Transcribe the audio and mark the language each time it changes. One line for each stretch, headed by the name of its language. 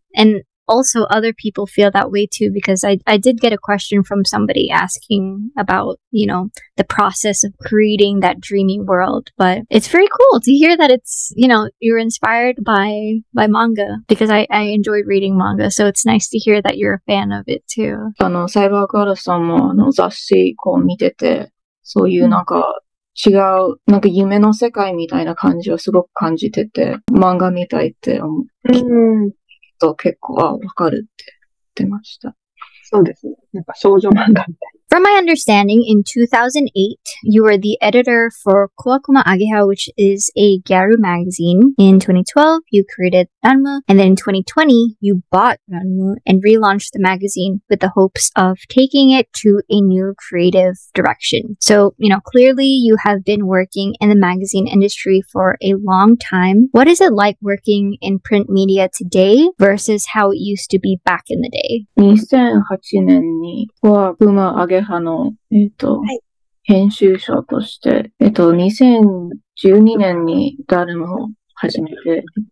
English: And also other people feel that way too, because I did get a question from somebody asking about, the process of creating that dreamy world. But it's very cool to hear that it's, you're inspired by manga, because I enjoy reading manga. So it's nice to hear that you're a fan of it too.
Japanese: サイバーガールさんも雑誌こう見てて、そういうなんか違う、なんか夢の世界みたいな感じをすごく感じてて、漫画みたいって思う。と結構わかるって言ってました。そうですね。なんか少女漫画みたい。
English: From my understanding, in 2008, you were the editor for Kowakuma Ageha, which is a Gyaru magazine. In 2012, you created LARME, and then in 2020, you bought LARME and relaunched the magazine with the hopes of taking it to a new creative direction. So, clearly you have been working in the magazine industry for a long time. What is it like working in print media today versus how it used to be back in the day?
Japanese: 2008年にはブマアゲハの、編集長として、2012年にダルムを始めて、